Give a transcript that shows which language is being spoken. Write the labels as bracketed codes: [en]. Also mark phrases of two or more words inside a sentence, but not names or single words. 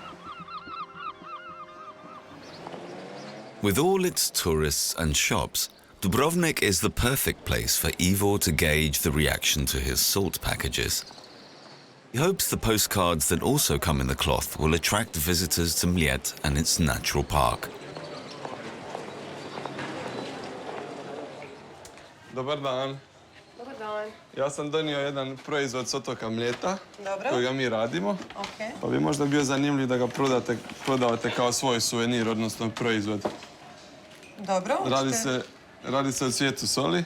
[en] With all its tourists and shops, Dubrovnik is the perfect place for Ivo to gauge the reaction to his salt packages. He hopes the postcards that also come in the cloth will attract visitors to Mljet and its natural park. [hr] Dobar dan. Dobar dan. Ja sam donio jedan proizvod s otoka Mljeta, Dobro. kojega mi radimo. Ok. Pa bi možda bio zanimljiv da ga prodavate kao svoj suvenir, odnosno proizvod. Dobro. Radi se o cvijetu soli.